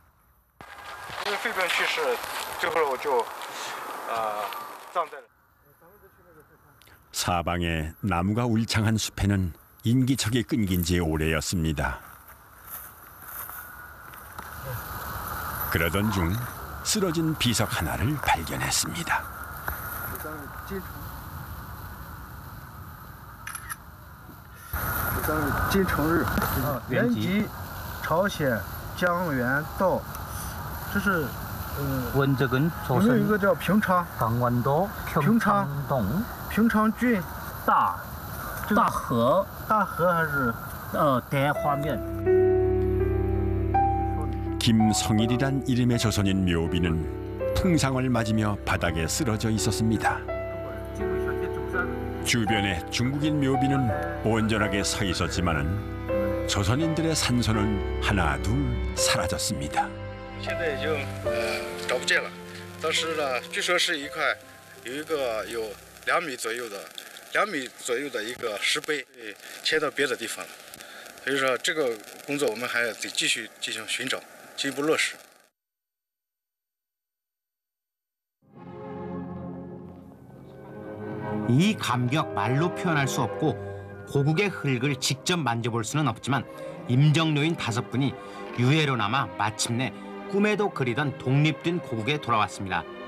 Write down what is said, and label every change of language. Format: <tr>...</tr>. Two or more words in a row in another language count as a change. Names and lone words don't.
<ko>사방에 나무가 울창한 숲에는 인기척이 끊긴 지 오래였습니다. 그러던 중 쓰러진 비석 하나를 발견했습니다. 진청일,</ko> <zh>原籍朝鲜江原道，这是</zh> <ko>원적은 조선</ko> <zh>有一个叫平昌</zh> <ko>강원도 평창동</ko> <zh>平昌郡大河还是</zh> <ko>대화면. 김성일이란 이름의 조선인 묘비는 풍상을 맞으며 바닥에 쓰러져 있었습니다. 주변에 중국인 묘비는 온전하게 서 있었지만은 조선인들의 산소는 하나 둘 사라졌습니다.</ko> <zh>现在已经找不见了。当时呢，据说是一块有一个有2米左右的一个石碑，迁到别的地方了。所以说这个工作我们还得继续进行寻找，进一步落实。</zh> <ko>이 감격 말로 표현할 수 없고 고국의 흙을 직접 만져볼 수는 없지만 임정료인 5분이 유해로 남아 마침내 꿈에도 그리던 독립된 고국에 돌아왔습니다.</ko>